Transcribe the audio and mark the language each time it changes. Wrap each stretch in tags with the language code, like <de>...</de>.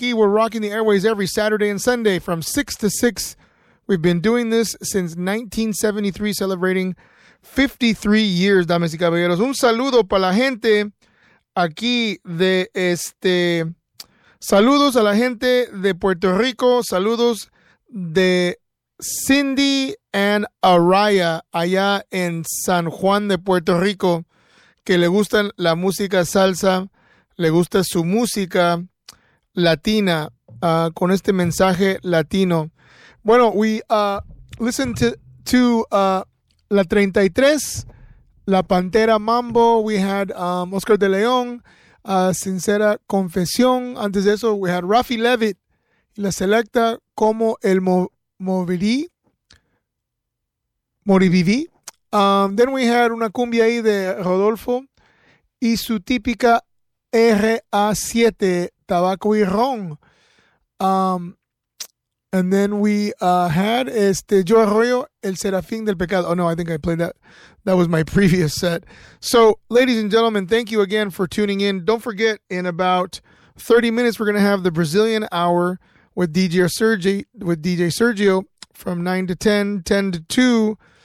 <en>Aquí, we're rocking the airways every Saturday and Sunday from 6 to 6. We've been doing this since 1973, celebrating 53 years, damas y caballeros.</en> <es>Un saludo para la gente aquí de este. Saludos a la gente de Puerto Rico. Saludos de Cindy and Araya allá en San Juan de Puerto Rico, que le gustan la música salsa, le gusta su música latina, con este mensaje latino.</es> <en>Bueno, we listen to La 33, La Pantera Mambo. We had Oscar de León, Sincera Confesión. Antes de eso, we had Rafi Levitt, La Selecta, Como el Moribiví. Then we had una cumbia ahí de Rodolfo y su típica RA7, Tabaco y Ron. And then we had este Joe Arroyo, El Serafín del Pecado. Oh no, I think I played that. That was my previous set. So, ladies and gentlemen, thank you again for tuning in. Don't forget, in about 30 minutes, we're going to have the Brazilian Hour with DJ Sergio from 9 to 10, 10 to 2.</en>